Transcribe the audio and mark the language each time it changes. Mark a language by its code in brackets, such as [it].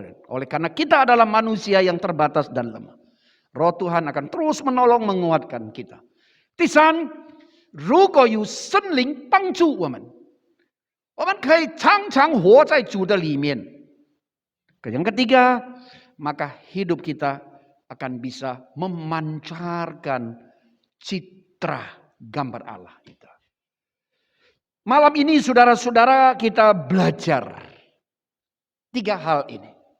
[id] Oleh karena kita adalah manusia yang terbatas dan lemah. Roh Tuhan akan terus menolong menguatkan kita. [zh] 第三，如果有圣灵帮助我们可以常常活在主的里面。 [id] Yang ketiga, maka hidup kita akan bisa memancarkan citra gambar Allah itu. Malam ini saudara-saudara kita belajar 3 hal ini.